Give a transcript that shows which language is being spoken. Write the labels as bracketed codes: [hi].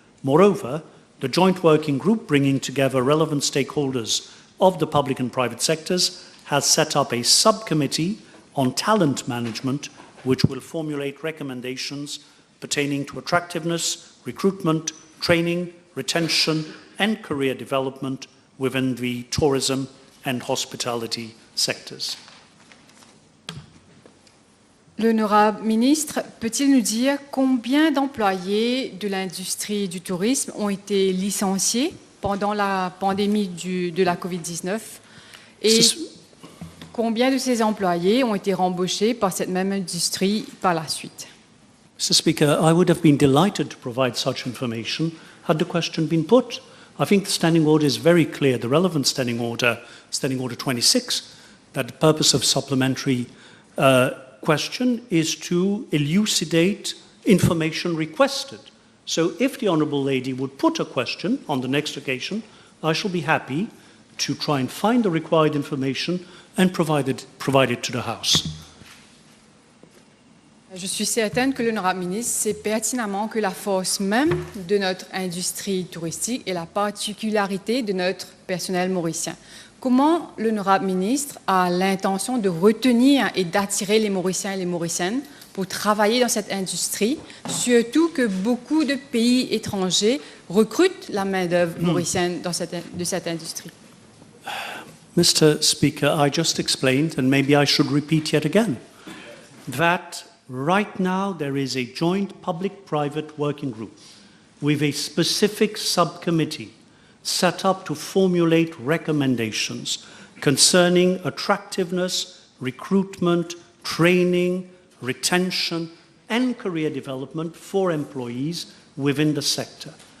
[en] Moreover, the joint working group bringing together relevant stakeholders of the public and private sectors has set up a subcommittee on talent management which will formulate recommendations pertaining to attractiveness, recruitment, training, retention and career development within the tourism and hospitality sectors. [fr] L'honorable ministre, peut-il nous dire combien d'employés de l'industrie du tourisme ont été licenciés pendant la pandémie de la COVID-19 et combien de ces employés ont été rembauchés par cette même industrie par la suite? [en] Mr. Speaker, I would have been delighted to provide such information had the question been put. I think the standing order is very clear, the relevant standing order 26, that the purpose of supplementary question is to elucidate information requested. So if the Honourable Lady would put a question on the next occasion, I shall be happy to try and find the required information and provide it to the House. [fr] Je suis certaine que l'honorable ministre sait pertinemment que la force même de notre industrie touristique est la particularité de notre personnel mauricien. Comment l'honorable ministre a l'intention de retenir et d'attirer les Mauriciens et les Mauriciennes pour travailler dans cette industrie, surtout que beaucoup de pays étrangers recrutent la main-d'œuvre mauricienne de cette industrie? [en] Mr. Speaker, I just explained, and maybe I should repeat yet again, that right now there is a joint public-private working group with a specific subcommittee set up to formulate recommendations concerning attractiveness, recruitment, training, retention, and career development for employees within the sector.